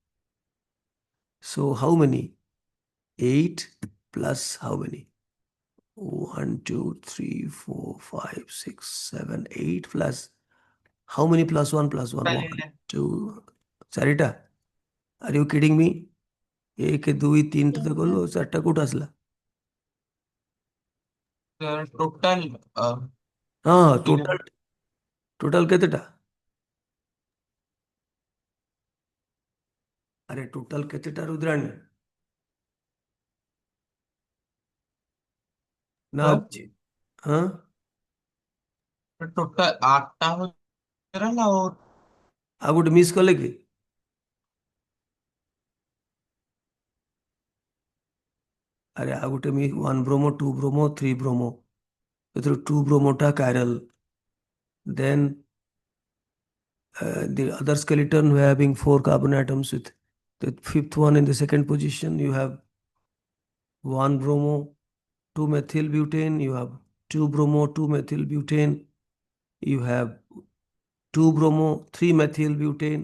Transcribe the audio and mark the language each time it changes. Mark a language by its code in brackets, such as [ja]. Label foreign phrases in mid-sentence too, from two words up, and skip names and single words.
[en] So how many? 8 plus how many? 1, 2, 3, 4, 5, 6, 7, 8 plus. How many plus 1 plus 1? 1, 2, Sarita, are you kidding me? 1, 2, 3 Yes, [or] ତ [en] sir. [or] ଗଲୁ 4ଟା କୋଉଠୁ ଆସିଲା? ଟୋଟାଲ ହଁ ଟୋଟାଲ କେତେଟା? ଆରେ ଟୋଟାଲ କେତେଟା ରୁଦ୍ରାଣୀ? ନା ଆଉ କିଛି? ହଁ ଟୋଟାଲ 8ଟା ହେଇଗଲା ଆଉ ଆଉ ଗୋଟେ ମିସ୍ କଲେ କି? ଆରେ ଆଉ ଗୋଟେ 1 ବ୍ରୋମୋ 2 ବ୍ରୋମୋ 3 ବ୍ରୋମୋ ସେଥିରୁ 2 ବ୍ରୋମୋଟା [en] chiral, then The other skeleton having 4 carbon atoms with the fifth one in the second position. You have 1 bromo, 2 methyl butane. You have 2 bromo, 2 methyl butane. You have 2 bromo, 3 methyl butane.